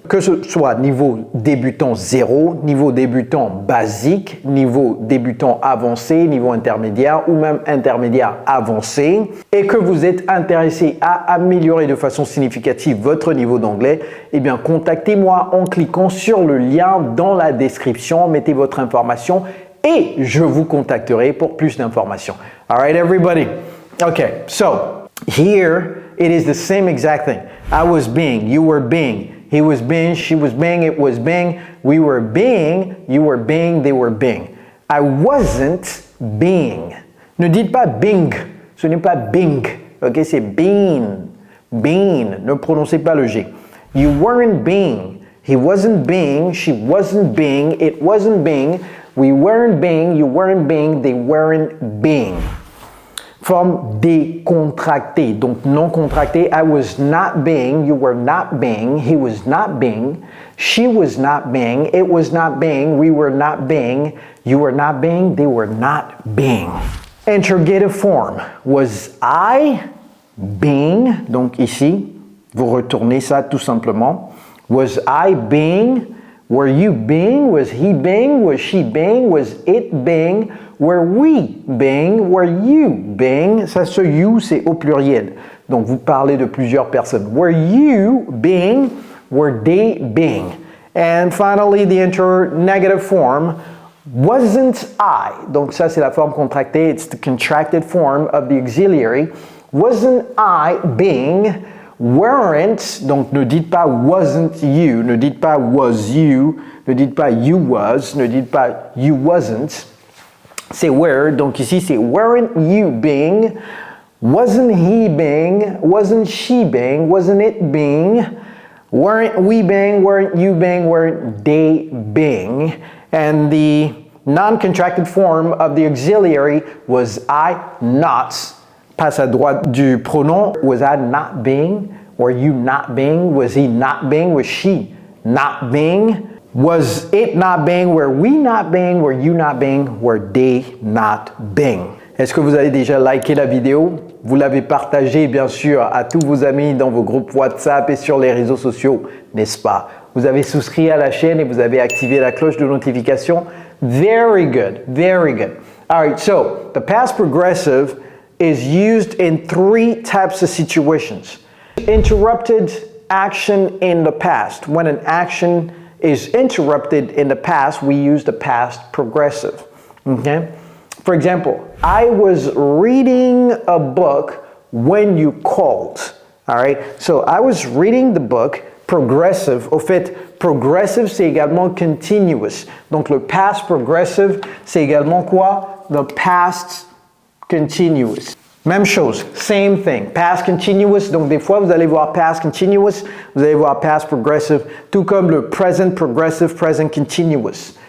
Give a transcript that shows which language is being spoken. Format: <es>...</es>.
<fr>Que ce soit niveau débutant 0, niveau débutant basique, niveau débutant avancé, niveau intermédiaire ou même intermédiaire avancé, et que vous êtes intéressé à améliorer de façon significative votre niveau d'anglais, eh bien contactez-moi en cliquant sur le lien dans la description, mettez votre information et je vous contacterai pour plus d'informations.</fr> <en>All right, everybody? Okay, so here it is the same exact thing. I was being, you were being, he was being, she was being, it was being, we were being, you were being, they were being. I wasn't being.</en> <fr>Ne dites pas being, ce n'est pas being, ok, c'est been, been, ne prononcez pas le G.</fr> <en>You weren't being, he wasn't being, she wasn't being, it wasn't being, we weren't being, you weren't being, they weren't being.</en> <fr>Forme décontractée, donc non contractée.</fr> <en>I was not being, you were not being, he was not being, she was not being, it was not being, we were not being, you were not being, they were not being. Interrogative form. Was I being,</en> <fr>donc ici, vous retournez ça tout simplement.</fr> <en>Was I being? Were you being? Was he being? Was she being? Was it being? Were we being? Were you being?</en> <fr>Ça, ce you, c'est au pluriel. Donc, vous parlez de plusieurs personnes.</fr> <en>Were you being? Were they being? And finally, the interrogative form. Wasn't I?</en> <fr>Donc, ça, c'est la forme contractée.</fr> <en>It's the contracted form of the auxiliary. Wasn't I being? Weren't,</en> <fr>donc ne dites pas wasn't you, ne dites pas was you, ne dites pas you was, ne dites pas you wasn't, c'est were, donc ici c'est</fr> <en>weren't you being, wasn't he being, wasn't she being, wasn't it being, weren't we being, weren't you being, weren't they being, and the non-contracted form of the auxiliary was I not.</en> <fr>Passe à droite du pronom.</fr> <en>Was I not being? Were you not being? Was he not being? Was she not being? Was it not being? Were we not being? Were you not being? Were they not being?</en> <fr>Est-ce que vous avez déjà liké la vidéo? Vous l'avez partagée bien sûr à tous vos amis dans vos groupes WhatsApp et sur les réseaux sociaux, n'est-ce pas? Vous avez souscrit à la chaîne et vous avez activé la cloche de notification.</fr> <en>Very good, very good. All right, so the past progressive is used in 3 types of situations. Interrupted action in the past. When an action is interrupted in the past, we use the past progressive. Okay? For example, I was reading a book when you called. All right? So I was reading the book. Progressive.</en> <fr>Au fait, progressive, c'est également continuous. Donc le past progressive, c'est également quoi?</fr> <en>The past continuous.</en> <fr>Même chose,</fr> <en>same thing,</en> <fr>past continuous, donc des fois vous allez voir past continuous, vous allez voir past progressive, tout comme le present progressive, present continuous.</fr>